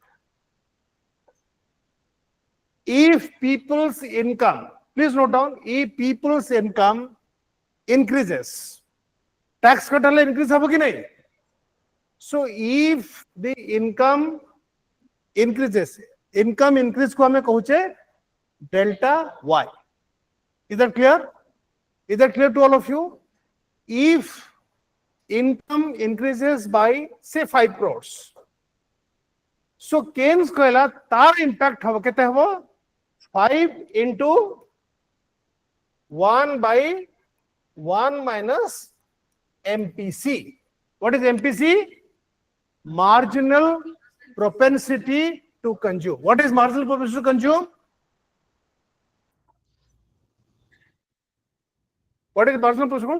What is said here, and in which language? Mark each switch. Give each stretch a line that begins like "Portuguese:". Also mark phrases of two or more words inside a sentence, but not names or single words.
English: If people's income, please note down, if people's income increases, tax cut will increase
Odia: ହବ କି ନାହିଁ?
English: So if the income increases, income increase
Odia: କୁ ଆମେ କହୁଛେ
English: delta Y. Is that clear? Is that clear to all of you? If income increases by say 5 crores. So Keynes
Odia: କହିଲେ ତାର
English: impact
Odia: ହବ କେତେ ହବ
English: 5 into 1 by 1 minus MPC. What is MPC? Marginal propensity to consume. What is marginal propensity to consume? What is marginal propensity?